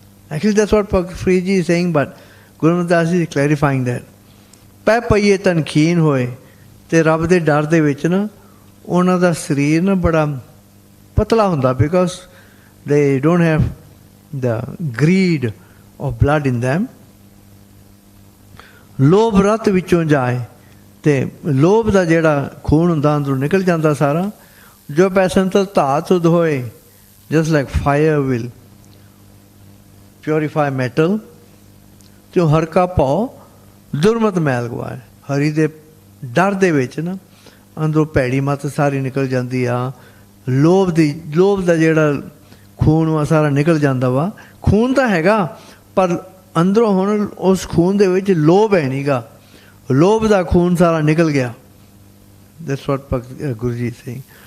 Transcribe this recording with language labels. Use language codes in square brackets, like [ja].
[en] Actually that's what Preet ji is saying, but Guru Ramdas ji is clarifying that. [pa] ਪੈ ਪਈਏ ਤਨ ਖੀਨ ਹੋਏ, ਤੇ ਰੱਬ ਦੇ ਡਰ ਦੇ ਵਿੱਚ ਨਾ ਉਹਨਾਂ ਦਾ ਸਰੀਰ ਨਾ ਬੜਾ ਪਤਲਾ ਹੁੰਦਾ, [en] because they don't have the greed of blood in them. [pa] ਲੋਭ ਰਤ ਵਿੱਚੋਂ ਜਾਏ, ਤੇ ਲੋਭ ਦਾ ਜਿਹੜਾ ਖੂਨ ਹੁੰਦਾ ਅੰਦਰੋਂ ਨਿਕਲ ਜਾਂਦਾ ਸਾਰਾ. ਜੋ ਪੈਸਨ ਤੋਂ ਧਾਤ ਸੁਧ ਹੋਏ, [en] just like fire will purify metal, [pa] ਤੇ ਹਰ ਕਾ ਭਾਉ ਦੁਰਮਤ ਮੈਲ ਗਵਾਏ. ਹਰੀ ਦੇ ਡਰ ਦੇ ਵਿੱਚ ਨਾ ਅੰਦਰੋਂ ਭੈੜੀ ਮੱਤ ਸਾਰੀ ਨਿਕਲ ਜਾਂਦੀ ਆ. ਲੋਭ ਦਾ ਜਿਹੜਾ ਖੂਨ ਵਾ ਸਾਰਾ ਨਿਕਲ ਜਾਂਦਾ ਵਾ. ਖੂਨ ਤਾਂ ਹੈਗਾ, ਪਰ ਅੰਦਰੋਂ ਹੁਣ ਉਸ ਖੂਨ ਦੇ ਵਿੱਚ ਲੋਭ ਹੈ ਨਹੀਂ ਗਾ, ਲੋਭ ਦਾ ਖੂਨ ਸਾਰਾ ਨਿਕਲ ਗਿਆ. [en] That's what Guru Ji is saying.